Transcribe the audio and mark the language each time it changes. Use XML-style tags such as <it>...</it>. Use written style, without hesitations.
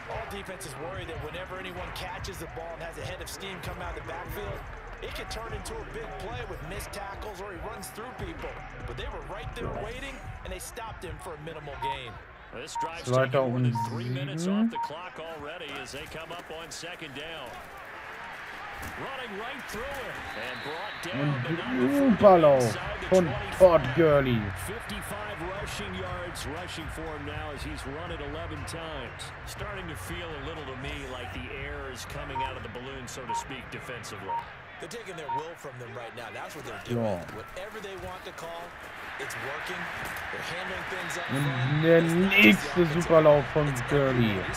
<en>All defenses worry that whenever anyone catches the ball and has a head of steam come out of the backfield, it can turn into a big play with missed tackles or he runs through people. But they were right there waiting, and they stopped him for a minimal gain. This drive's taken more than 3 minutes off the clock already as they come up on 2nd down. Running right through it and brought down</en> <de>Superlauf von Todd Gurley.</de> <en>55 rushing yards rushing for him now as he's run it 11 times. Starting to feel a little to me like the air is coming out of the balloon, so to speak, defensively. They're taking their will from them right now. That's what they're doing. Whatever they want to call, it's working. They're handling things up.</en> <de>Und der nächste Superlauf von Gurley.</de>